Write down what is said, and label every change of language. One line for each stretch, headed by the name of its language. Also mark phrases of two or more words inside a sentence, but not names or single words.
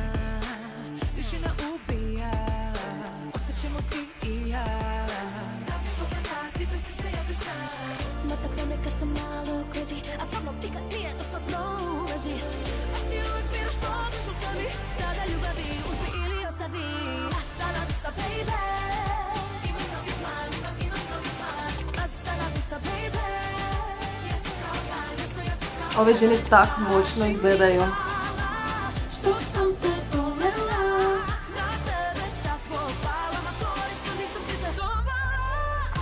Serbian: Tišina ubija, ostaćemo ti i ja. Razim pogleda, ti bez srca, ja bez sna. Mata ponekad sam malo crazy, a sa mnom nikad nije dosadno u vezi. A ti uvek biraš pogrešnu sebi, sada ljubavi uzmi ili ostavi.
Spanish: Hasta la vista, baby.
Croatian: Ove žene tak moćno izgledaju.
Serbian: Što sam te volela, na tebe tako pala, ma sorry što nisam ti zadobala.